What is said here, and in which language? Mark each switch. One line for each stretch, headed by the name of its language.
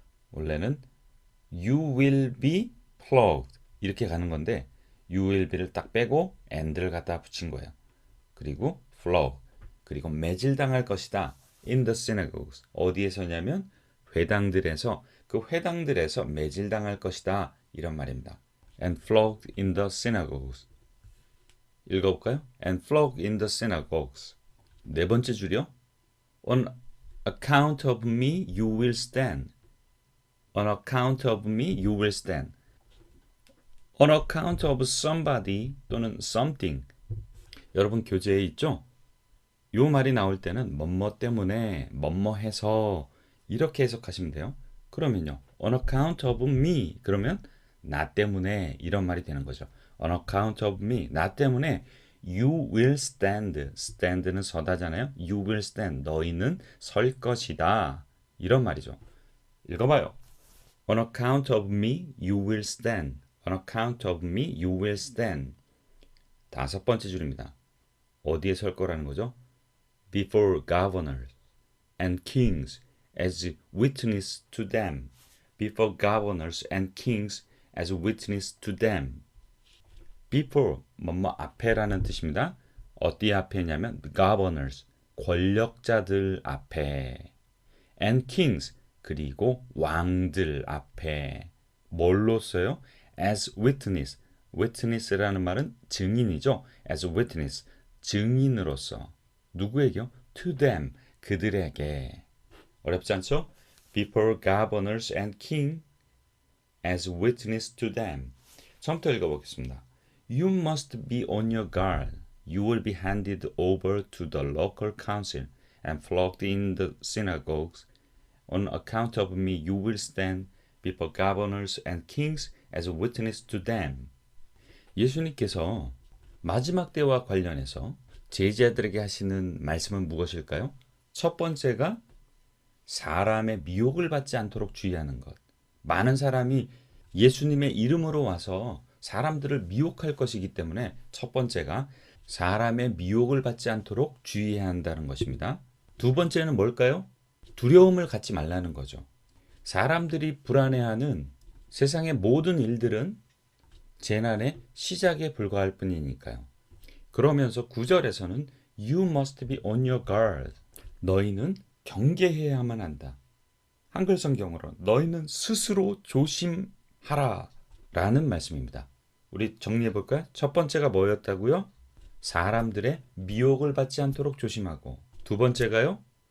Korean: 원래는
English: you will be flogged
Korean: 이렇게 가는 건데
English: you will be
Korean: 를 딱 빼고 and를 갖다 붙인 거예요. 그리고 flog, 그리고 매질당할 것이다.
English: in the synagogues,
Korean: 어디에서냐면 회당들에서, 그 회당들에서 매질당할 것이다 이런 말입니다.
English: and flogged in the synagogues.
Korean: 읽어볼까요?
English: and flogged in the synagogues.
Korean: 네 번째 줄이요.
English: On account of me you will stand. On account of me you will stand. On account of somebody 또는 something.
Korean: 여러분 교재에 있죠? 요 말이 나올 때는 뭐뭐 때문에, 뭐뭐 해서 이렇게 해석하시면 돼요. 그러면요.
English: On account of me
Korean: 그러면 나 때문에 이런 말이 되는 거죠.
English: On account of me,
Korean: 나 때문에
English: you will stand.
Korean: stand는 서다잖아요.
English: You will stand.
Korean: 너희는 설 것이다. 이런 말이죠. 읽어봐요.
English: On account of me, you will stand. On account of me, you will stand.
Korean: 다섯 번째 줄입니다. 어디에 설 거라는 거죠?
English: Before governors and kings as witness to them. Before governors and kings as witness to them.
Korean: Before, 뭐뭐 앞에라는 뜻입니다. 어디 앞에냐면 governors, 권력자들 앞에.
English: And kings,
Korean: 그리고 왕들 앞에. 뭘로써요?
English: As witness.
Korean: witness라는 말은 증인이죠.
English: As witness, 증인으로서.
Korean: 누구에게요?
English: To them, 그들에게.
Korean: 어렵지 않죠?
English: Before governors and king as witness to them.
Korean: 처음부터 읽어보겠습니다.
English: You must be on your guard. You will be handed over to the local council and flogged in the synagogues. On account of me you will stand before governors and kings as a witness to them.
Korean: 예수님께서 마지막 때와 관련해서 제자들에게 하시는 말씀은 무엇일까요? 첫 번째가 사람의 미혹을 받지 않도록 주의하는 것. 많은 사람이 예수님의 이름으로 와서 사람들을 미혹할 것이기 때문에 첫 번째가 사람의 미혹을 받지 않도록 주의해야 한다는 것입니다. 두 번째는 뭘까요? 두려움을 갖지 말라는 거죠. 사람들이 불안해하는 세상의 모든 일들은 재난의 시작에 불과할 뿐이니까요. 그러면서 9절에서는
English: You must be on your guard.
Korean: 너희는 경계해야만 한다. 한글 성경으로 너희는 스스로 조심하라 라는 말씀입니다. 우리 정리해 볼까요? 첫 번째가 뭐였다고요? 사람들의 미혹을 받지 않도록 조심하고, 두 번째가요?